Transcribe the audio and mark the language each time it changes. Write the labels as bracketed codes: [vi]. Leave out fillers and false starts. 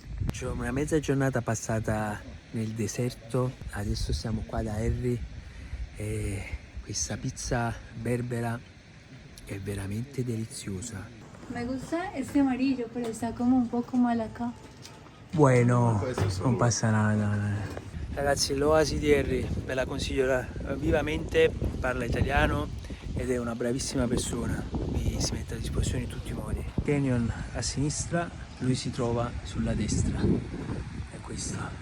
[it] C'è una mezza giornata passata nel deserto, adesso siamo qua da Harry e questa pizza berbera è veramente deliziosa. [es] Me gusta este amarillo, pero está como un poco mal acá. Bueno, non passa nada. [it] Ragazzi, l'oasi di Harry ve la consiglio vivamente, parla italiano ed è una bravissima persona, mi si mette a disposizione in tutti i modi. Canyon a sinistra, lui si trova sulla destra, è questo.